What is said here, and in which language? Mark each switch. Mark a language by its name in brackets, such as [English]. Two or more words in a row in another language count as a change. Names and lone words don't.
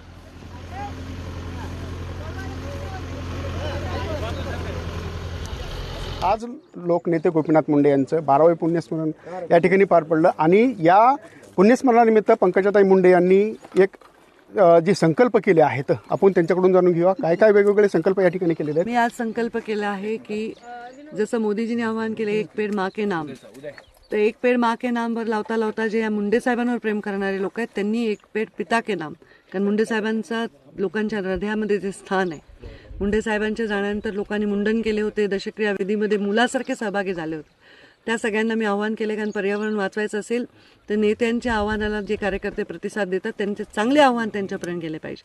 [Marathi] आज लोकनेते गोपीनाथ मुंडे यांचं 12वे पुण्यस्मरण या ठिकाणी पार पडलं आणि या पुण्यस्मरणानिमित्त पंकजाताई मुंडे यांनी एक जे संकल्प केले आहेत आपण त्यांच्याकडून जाणून घेऊया। काय काय वेगवेगळे संकल्प या ठिकाणी केलेले आहेत। मी आज संकल्प केला आहे की जसं मोदीजींनी आवाहन केले [Hindi] एक पेड़ माँ के नाम, [Marathi] तर [Hindi] एक पेड़ माँ के नाम [Marathi] वर लावता लावता जे या मुंडे साहेबांवर प्रेम करणारे लोक आहेत त्यांनी [Hindi] एक पेड़ पिता के नाम, [Marathi] कारण मुंडे साहेबांचा लोकांच्या हृदयामध्ये जे स्थान आहे। मुंडे साहेबांच्या जाण्यानंतर लोकांनी मुंडन केले होते, दशक्रिया विधीमध्ये मुलासारखे सहभागी झाले होते। त्या सगळ्यांना मी आवाहन केले, कारण पर्यावरण वाचवायचं असेल तर नेत्यांच्या आव्हानाला जे कार्यकर्ते प्रतिसाद देतात त्यांचे चांगले आव्हान त्यांच्यापर्यंत गेले पाहिजे।